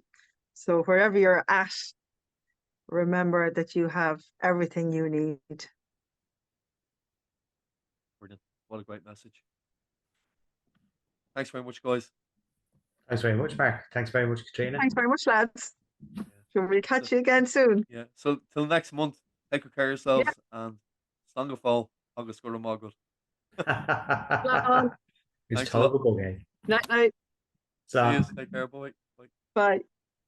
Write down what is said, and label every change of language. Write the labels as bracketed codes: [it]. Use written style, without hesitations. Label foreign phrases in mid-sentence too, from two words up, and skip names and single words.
[en] So wherever you're at, remember that you have everything you need. Brilliant. What a great message. Thanks very much, guys. Thanks very much, Mark. Thanks very much, Katrina. Thanks very much, lads. Yeah. We'll catch So, you again soon. yeah. So till next month, take good care of yourselves and [ga] slán go fóill agus go raibh maith agat. [en] Bye. It's Thanks a lot. total bugay. Night, night. See you. So. Take care. Bye. Bye. Bye.